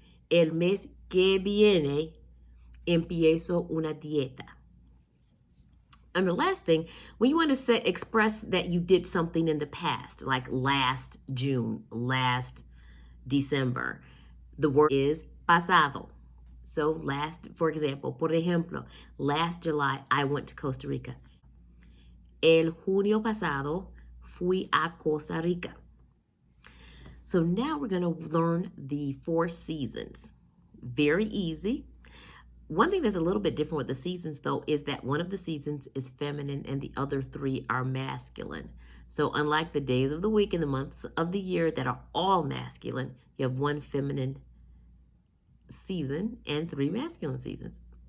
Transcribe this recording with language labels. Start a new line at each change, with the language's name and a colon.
Spanish: El mes que viene, empiezo una dieta.
English: And the last thing, when you want to express that you did something in the past, like last June, last December, the word is pasado. So for example,
Spanish: por ejemplo,
English: last July, I went to Costa Rica.
Spanish: El junio pasado, fui a Costa Rica.
English: So now we're going to learn the 4 seasons. Very easy. One thing that's a little bit different with the seasons, though, is that one of the seasons is feminine and the other 3 are masculine. So unlike the days of the week and the months of the year that are all masculine, you have 1 feminine season and 3 masculine seasons.